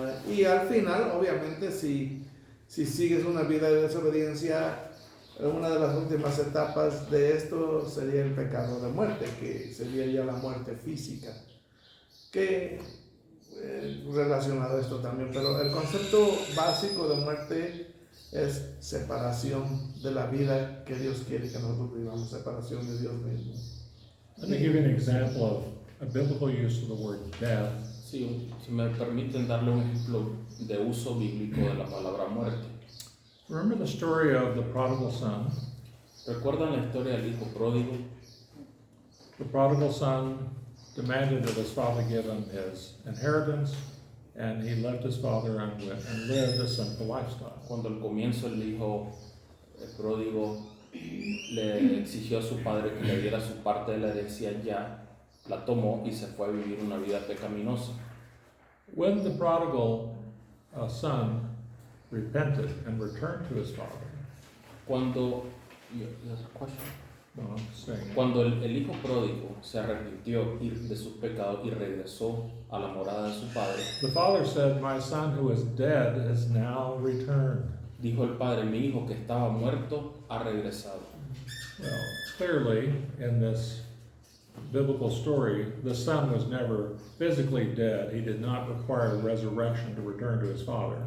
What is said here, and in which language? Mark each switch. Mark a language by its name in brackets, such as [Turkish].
[Spanish] Y al final, obviamente, si sigues una vida de desobediencia, una de las últimas etapas de esto sería el pecado de muerte, que sería ya la muerte física, que relacionado a esto también, pero el concepto básico de muerte es separación de la vida que Dios quiere que nosotros vivamos, separación de Dios mismo. [English] Let me give you an example of a biblical use of the word death. [Spanish] Sí, Si me permiten darle un ejemplo de uso bíblico de la palabra muerte. [English] Remember the story of the prodigal son? [Spanish] ¿Recuerdan la historia del hijo pródigo? [English] The prodigal son demanded that his father give him his inheritance, and he left his father and went and lived a sinful lifestyle. [Spanish] Cuando al comienzo el hijo pródigo le exigió a su padre que le diera su parte de la herencia, ya la tomó y se fue a vivir una vida pecaminosa. [English] When the prodigal son repented and returned to his father, Cuando, you have a question? no, I'm saying, [Spanish] Cuando el hijo pródigo se arrepintió de sus pecados y regresó a la morada de su padre, [English] the father said, "My son who is dead is now returned." [Spanish] dijo el padre: mi hijo que estaba muerto ha regresado. [English] Well, clearly, in this biblical story, the son was never physically dead. He did not require a resurrection to return to his father.